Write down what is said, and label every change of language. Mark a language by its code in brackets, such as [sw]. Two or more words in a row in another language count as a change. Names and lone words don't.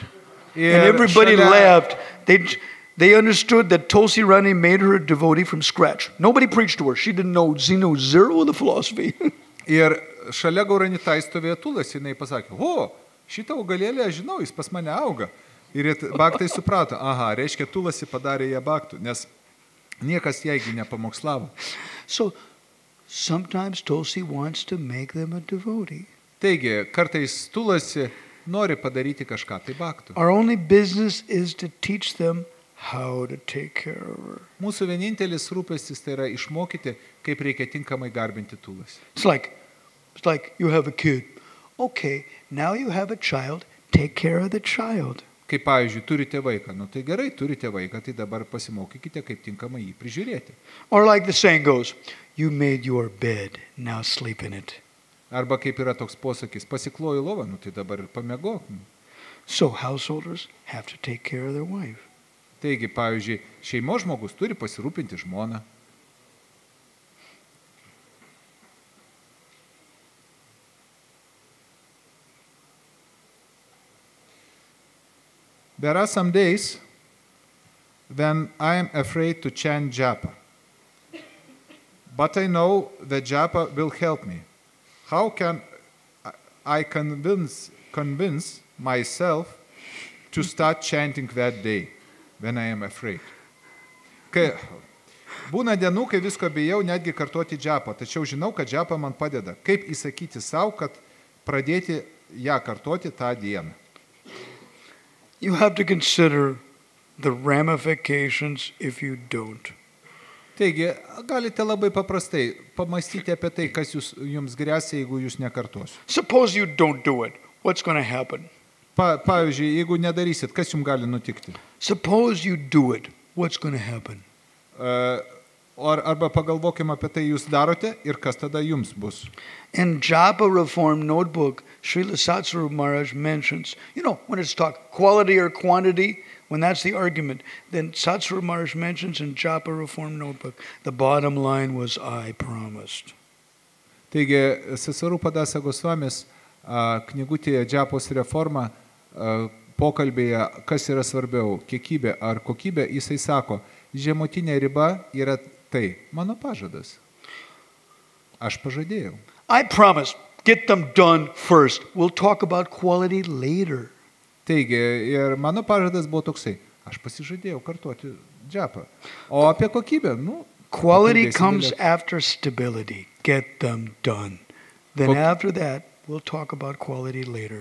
[en] And everybody laughed. They understood that Tulsi Rani made her a devotee from scratch. Nobody preached to her. She didn't know zero of the philosophy. [lt] Ir šalia Gaurnitai stovėjo Tulasi, jinai pasakė, o, šitą augalėlę aš žinau, jis pas mane auga. Ir bhaktai suprato, aha, reiškia Tulasi padarė ją bhaktų, nes niekas jaigi nepamokslavo. [en] So sometimes Tulsi wants to make them a devotee. [lt] Taigi, kartais Tulasi nori padaryti kažką tai bhaktų. [en] Our only business is to teach them how to take care of her. [lt] Mūsų vienintelis rūpestis tai yra išmokyti, kaip reikia tinkamai garbinti Tulasi. [en] It's like you have a kid. Okay, now you have a child, take care of the child. [lt] Kaip pavyzdžiui, turite vaiką, tai gerai, turite vaiką, tai dabar pasimokykite, kaip tinkamai jį prižiūrėti. [en] Or like the saying goes, you made your bed, now sleep in it. [lt] Arba kaip yra toks posakis, pasikloju lovą, tai dabar ir pamiegok. [en] So householders have to take care of their wife. [lt] Taigi, pavyzdžiui, šeimos žmogus turi pasirūpinti žmoną. [en] There are some days when I am afraid to chant japa. But I know that japa will help me. How can I convince myself to start chanting that day when I am afraid? [lt] Kai būna dienų, kai visko bijau netgi kartuoti džapą, tačiau žinau, kad džapa man padeda. Kaip įsakyti savo, kad pradėti ją kartuoti tą dieną? [en] You have to consider the ramifications if you don't. [lt] Taigi, galite labai paprastai pamastyti apie tai, kas jums gresia, jeigu jūs nekartosiu. [en] Suppose you don't do it. What's going to happen? [lt] Pavyzdžiui, jeigu nedarysit, kas jums gali nutikti? [en] Suppose you do it. What's going to happen? [lt] Arba pagalvokime apie tai, jūs darote ir kas tada jums bus. [en] In Japa Reform Notebook, Srila Satsvarup Maharaj mentions, when it's talk quality or quantity, when that's the argument, then Satsvarup Maharaj mentions in Japa Reform Notebook, the bottom line was, I promised. [lt] Taigi, Satsvarupa Dasa Gosvamis knygutėje Džapos reforma pokalbėje, kas yra svarbiau, kiekybė ar kokybė, jisai sako, žemutinė riba yra tai, mano pažadas. Aš pažadėjau. [en] I promise, get them done first. We'll talk about quality later. [lt] Taigi, ir mano pažadas buvo toksai, aš pasižadėjau kartuoti džapą. O apie kokybę, [en] quality comes after stability. Get them done. Then after that, we'll talk about quality later.